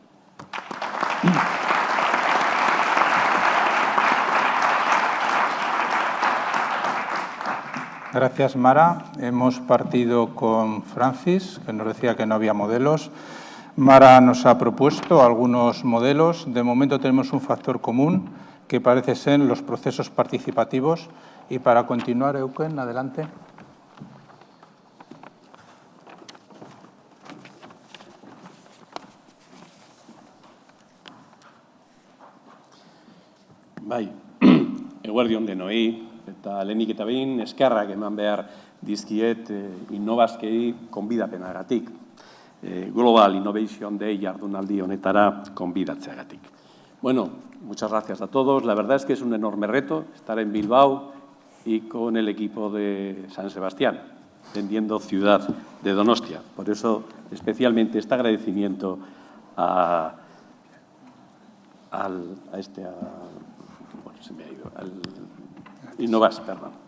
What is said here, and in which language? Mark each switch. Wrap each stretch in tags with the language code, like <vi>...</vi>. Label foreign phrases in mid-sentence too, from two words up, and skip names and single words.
<es>Gracias, Mara. Hemos partido con Francis, que nos decía que no había modelos. Mara nos ha propuesto algunos modelos. De momento tenemos un factor común, que parece ser los procesos participativos. Y para continuar, Eugen, adelante.</es> <eu>Bai, eguerdion denoi. Eta lehenik eta behin eskerrak eman behar dizkiet Innobasquei konbidapenagatik. Global Innovation Day jardunaldi honetara konbidatzeagatik.</eu> <es>Bueno, muchas gracias a todos. La verdad es que es un enorme reto estar en Bilbao y con el equipo de San Sebastián, vendiendo ciudad de Donostia. Por eso, especialmente este agradecimiento al Innobas, perdón.</es>